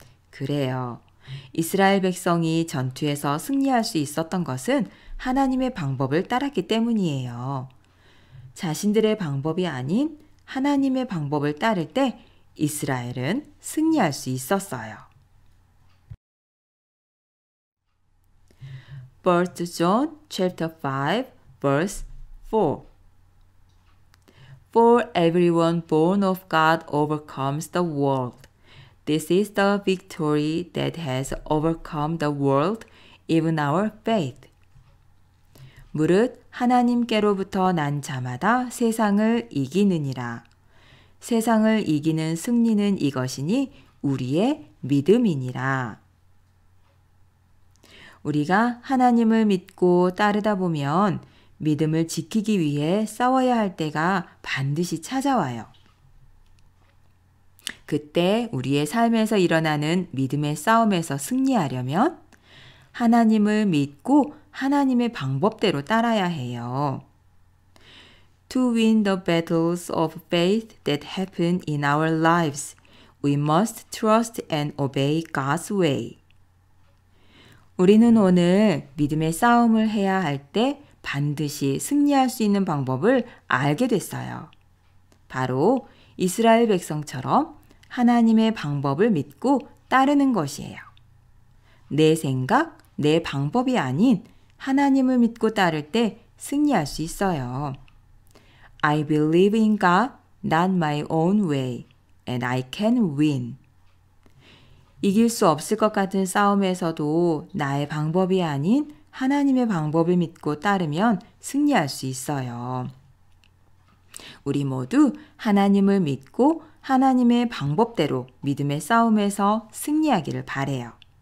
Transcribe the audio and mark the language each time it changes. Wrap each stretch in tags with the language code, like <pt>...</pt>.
<ko>그래요. 이스라엘 백성이 전투에서 승리할 수 있었던 것은 하나님의 방법을 따랐기 때문이에요. 자신들의 방법이 아닌 하나님의 방법을 따를 때 이스라엘은 승리할 수 있었어요.</ko> <en>1 John chapter 5 verse 4 For everyone born of God overcomes the world. This is the victory that has overcome the world, even our faith.</en> <ko>무릇 하나님께로부터 난 자마다 세상을 이기느니라. 세상을 이기는 승리는 이것이니 우리의 믿음이니라. 우리가 하나님을 믿고 따르다 보면 믿음을 지키기 위해 싸워야 할 때가 반드시 찾아와요. 그때 우리의 삶에서 일어나는 믿음의 싸움에서 승리하려면 하나님을 믿고 하나님의 방법대로 따라야 해요.</ko> <en>To win the battles of faith that happen in our lives, we must trust and obey God's way.</en> <ko>우리는 오늘 믿음의 싸움을 해야 할 때 반드시 승리할 수 있는 방법을 알게 됐어요. 바로 이스라엘 백성처럼 하나님의 방법을 믿고 따르는 것이에요. 내 생각, 내 방법이 아닌 하나님을 믿고 따를 때 승리할 수 있어요.</ko> <en>I believe in God, not my own way, and I can win.</en> <ko>이길 수 없을 것 같은 싸움에서도 나의 방법이 아닌 하나님의 방법을 믿고 따르면 승리할 수 있어요. 우리 모두 하나님을 믿고 하나님의 방법대로 믿음의 싸움에서 승리하기를 바래요.</ko>